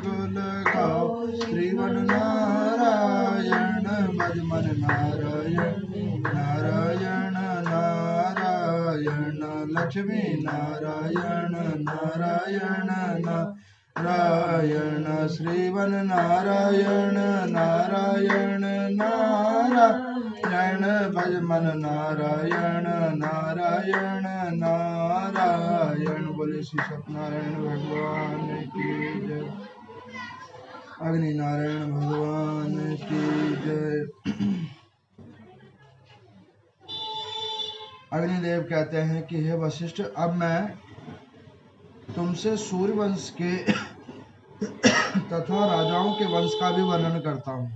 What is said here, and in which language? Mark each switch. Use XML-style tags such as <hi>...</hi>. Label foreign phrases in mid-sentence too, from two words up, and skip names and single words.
<hi>लगाओ श्रीवन नारायण भजमन नारायण नारायण नारायण लक्ष्मी नारायण नारायण नारायण श्रीवन नारायण नारायण नारायण भजमन नारायण नारायण नारायण। बोले श्री सत्यनारायण भगवान की जय। अग्नि नारायण भगवान की जय। अग्निदेव कहते हैं कि हे वशिष्ठ, अब मैं तुमसे सूर्य वंश के तथा राजाओं के वंश का भी वर्णन करता हूँ।</hi>